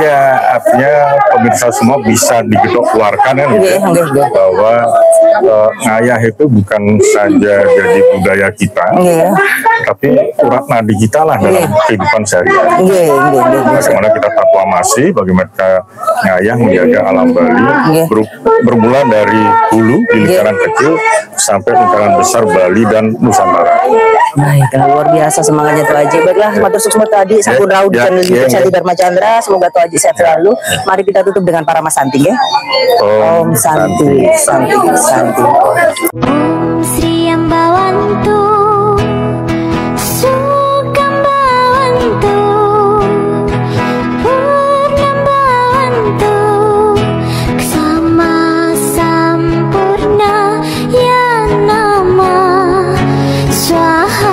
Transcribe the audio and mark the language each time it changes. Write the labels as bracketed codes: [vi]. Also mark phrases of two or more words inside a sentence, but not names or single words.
[id] Ya, artinya pemirsa semua bisa digedok keluarkan kan, bahwa ngayah itu bukan saja jadi budaya kita, tapi urat nadi kita lah dalam kehidupan sehari-hari. Bagaimana kita proklamasi, bagaimana kita ngayah menjaga alam Bali, bermula dari hulu di lingkaran kecil sampai lingkaran besar Bali dan Nusantara. Baik, luar biasa semangatnya Tuaji. Baiklah, [ban] matur suksmut [id] tadi [ban] Sampun Rauh [id] di channel YouTube Sati Dharma Chandra. Semoga Tuaji sehat selalu. Mari kita tutup dengan para Mas Santi ya. [sa] Om Santi, Santi, Santi. Om Sri Ambawantu, Sukambawantu, Purnambawantu, Ksama Sampurna Ya Nama Swaha.